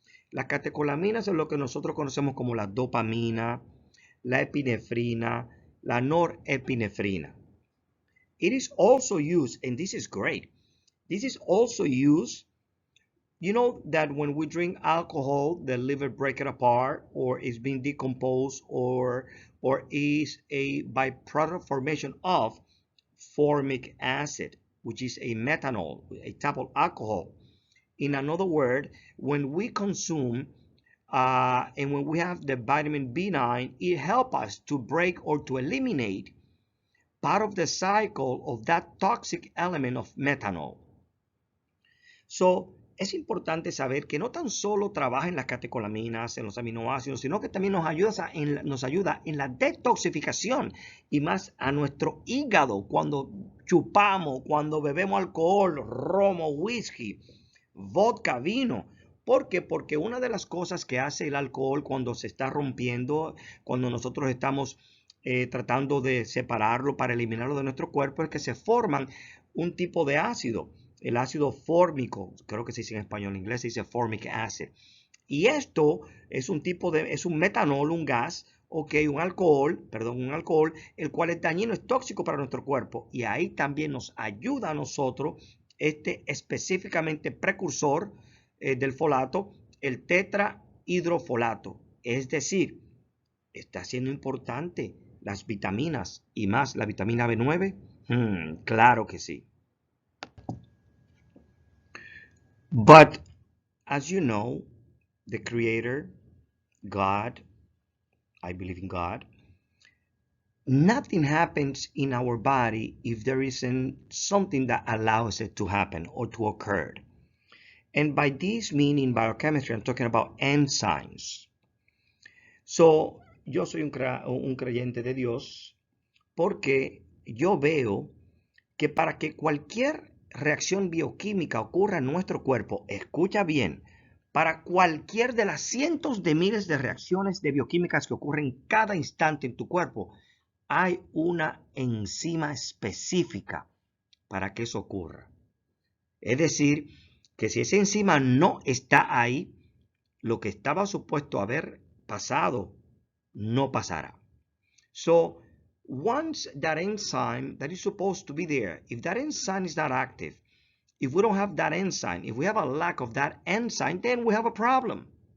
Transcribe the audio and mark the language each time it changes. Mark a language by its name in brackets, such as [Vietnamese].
[Spanish] Las catecolaminas es lo que nosotros conocemos como la dopamina, la epinefrina, la norepinefrina. [English] It is also used, and this is great, this is also used, you know that when we drink alcohol, the liver breaks it apart or is being decomposed or is a byproduct formation of formic acid, which is a methanol, a type of alcohol. In another word, when we consume and when we have the vitamin B9, it helps us to break or to eliminate part of the cycle of that toxic element of methanol. [Spanish] So, es importante saber que no tan solo trabaja en las catecolaminas, en los aminoácidos, sino que también nos ayuda en la detoxificación y más a nuestro hígado cuando chupamos, cuando bebemos alcohol, romo, whisky, vodka, vino. ¿Por qué? Porque una de las cosas que hace el alcohol cuando se está rompiendo, cuando nosotros estamos tratando de separarlo para eliminarlo de nuestro cuerpo, es que se forman un tipo de ácido, el ácido fórmico, creo que se dice en español, en inglés se dice [English] formic acid. [Spanish] Y esto es un metanol, un gas, un alcohol, el cual es dañino, es tóxico para nuestro cuerpo. Y ahí también nos ayuda a nosotros específicamente precursor del folato, el tetrahidrofolato. Es decir, está siendo importante las vitaminas y más la vitamina B9. Claro que sí. [English] But as you know, the Creator, God, I believe in God, nothing happens in our body if there isn't something that allows it to happen or to occur. And by this meaning biochemistry, I'm talking about enzymes. [Spanish] So, yo soy un creyente de Dios porque yo veo que para que cualquier reacción bioquímica ocurra en nuestro cuerpo, escucha bien, para cualquier de las cientos de miles de reacciones de bioquímicas que ocurren cada instante en tu cuerpo, hay una enzima específica para que eso ocurra. Es decir, que si esa enzima no está ahí, lo que estaba supuesto haber pasado no pasará. [English] So, once that enzyme that is supposed to be there, if that enzyme is not active, if we don't have that enzyme, if we have a lack of that enzyme, then we have a problem.